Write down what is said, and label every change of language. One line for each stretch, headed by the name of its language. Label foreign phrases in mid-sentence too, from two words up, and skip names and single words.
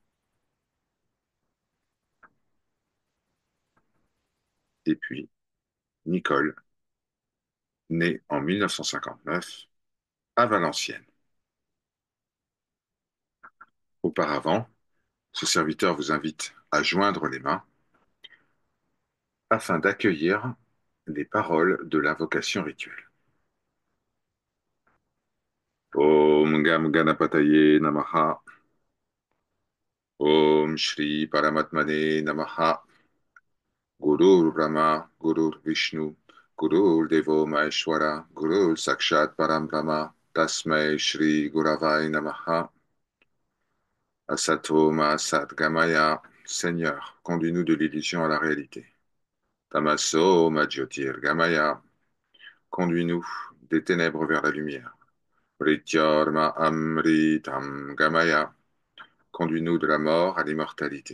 French: Et puis Nicole, née en 1959 à Valenciennes. Auparavant, ce serviteur vous invite à joindre les mains afin d'accueillir les paroles de l'invocation rituelle.
Sanskrit: Om Gam Ganapataye Namaha. Om Shri Paramatmane Namaha. Gurur Brahma, Gurur Vishnu, Gurur Devo Maheshwara, Gurur Sakshat Param Brahma, Tasmai Shri Guravai Namaha. Asato Asat Gamaya.
French: Seigneur, conduis-nous de l'illusion à la réalité.
Sanskrit: Tamaso Majyotir Gamaya.
French: Conduis-nous des ténèbres vers la lumière.
Sanskrit: Prityorma Amritam Gamaya.
French: Conduis-nous de la mort à l'immortalité.